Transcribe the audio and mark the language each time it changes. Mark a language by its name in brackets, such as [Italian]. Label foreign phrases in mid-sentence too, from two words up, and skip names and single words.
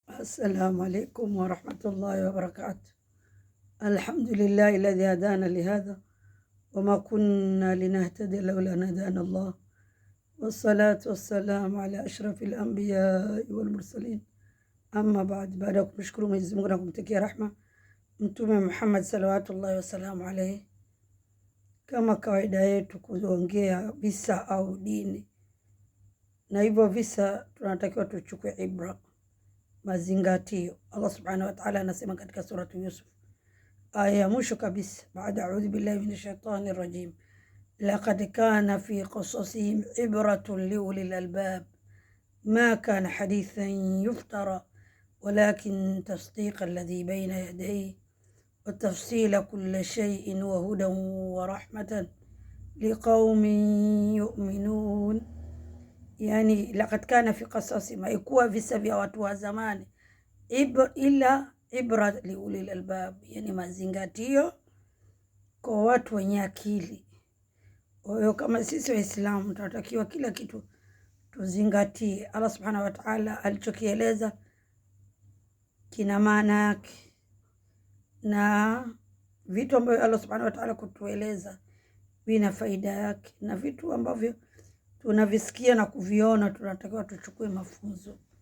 [Arabic] السلام عليكم ورحمة الله وبركاته. الحمد لله الذي هدانا لهذا وما كنا لنهتدي لولا أن هدانا الله، والصلاة والسلام على أشرف الأنبياء والمرسلين. [Swahili] Amma baada ya kumshukuru Mwenyezi Mungu na kumtakia rahma Mtume Muhammad [Arabic] صلوات الله وسلامه عليه, [Swahili] kama kawaida yetu kuongea visa au dini, na hivyo visa tunatakiwa tuchukue ibra, mazingatio. [Arabic] الله سبحانه وتعالى [Swahili] anasema katika suratu Yusuf aya ya mwisho kabisa, baada [Arabic] أعوذ بالله من الشيطان الرجيم لقد كان في قصصهم عبرة لأولي الألباب ما كان حديثا يفترى ولكن تصديق الذي بين يديه وتفصيل كل شيء وهدى ورحمة لقوم يؤمنون. يعني لقد كان في قصص ما يكون في سبيا watu زمان إلا عبرة لأولي الألباب، يعني [Swahili] mazingatio kwa watu wenye akili. Kwa hiyo kama sisi Waislamu tunatakiwa kila kitu tuzingatie. [Arabic] الله سبحانه وتعالى [Swahili] alichokieleza kina maana yake, na vitu ambavyo [Arabic] الله سبحانه وتعالى [Swahili] kutueleza vina faida yake, na vitu ambavyo tunavisikia na kuviona tunatakiwa tuchukue mafunzo.